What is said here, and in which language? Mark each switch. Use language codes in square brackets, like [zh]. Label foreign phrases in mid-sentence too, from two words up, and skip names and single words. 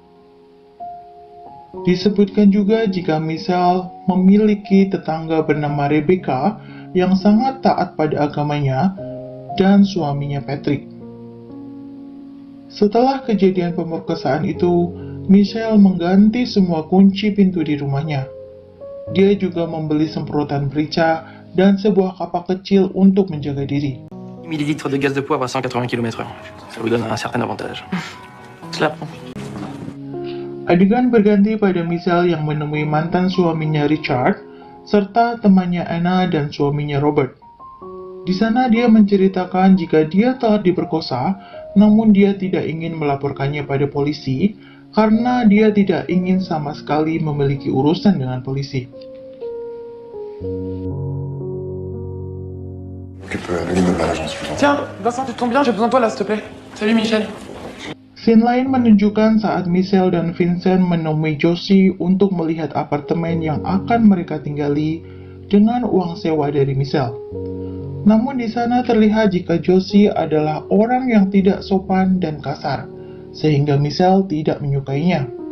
[id] Disebutkan juga jika Michelle memiliki tetangga bernama Rebecca yang sangat taat pada agamanya dan suaminya Patrick. Setelah kejadian pemerkosaan itu, Michelle mengganti semua kunci pintu di rumahnya. Dia juga membeli semprotan merica dan sebuah kapak kecil untuk menjaga diri. [fr] 10 ml de gaz de poivre à 180 km/h. Ça vous donne un certain avantage. Je la prends. [id] Adegan berganti pada Michelle yang menemui mantan suaminya Richard, serta temannya Anna dan suaminya Robert. Di sana dia menceritakan jika dia telah diperkosa, namun dia tidak ingin melaporkannya pada polisi karena dia tidak ingin sama sekali memiliki urusan dengan polisi. [fr] Tiens, Vincent, tu tombes bien, j'ai besoin de toi là, s'il te plaît. Salut Michel. [id] Scene lain menunjukkan saat Michelle dan Vincent menemui Josie untuk melihat apartemen yang akan mereka tinggali dengan uang sewa dari Michelle. Namun di sana terlihat jika Josie adalah orang yang tidak sopan dan kasar, sehingga Michelle tidak menyukainya.